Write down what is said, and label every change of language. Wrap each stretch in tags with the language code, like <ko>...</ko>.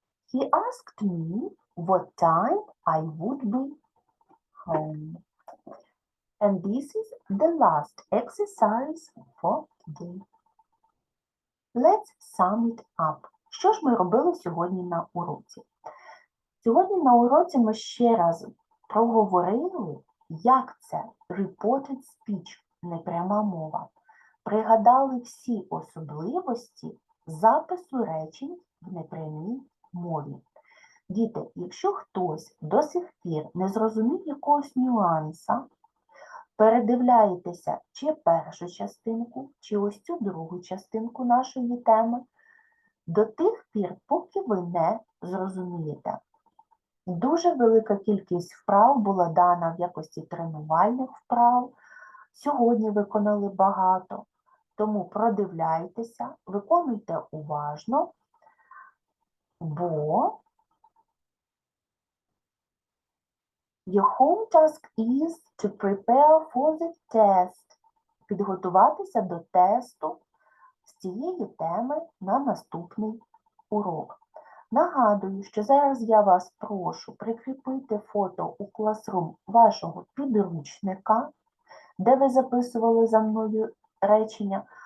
<en>He asked me what time I would be home. And this is the last exercise for today. Let's sum it up.</en> <uk>Що ж ми робили сьогодні на уроці? Сьогодні на уроці ми ще раз проговорили, як це reported speech, непряма мова. Пригадали всі особливості запису речень в непрямій мові. Діти, якщо хтось до сих пір не зрозумів якогось нюанса, передивляєтеся чи першу частинку, чи ось цю другу частинку нашої теми, до тих пір, поки ви не зрозумієте. Дуже велика кількість вправ була дана в якості тренувальних вправ. Сьогодні виконали багато, тому продивляйтеся, виконуйте уважно, бо</uk> <en>your home task is to prepare for the test.</en> <uk>Підготуватися до тесту з цієї теми на наступний урок. Нагадую, що зараз я вас прошу прикріпити фото у Classroom вашого підручника, де ви записували за мною речення.</uk>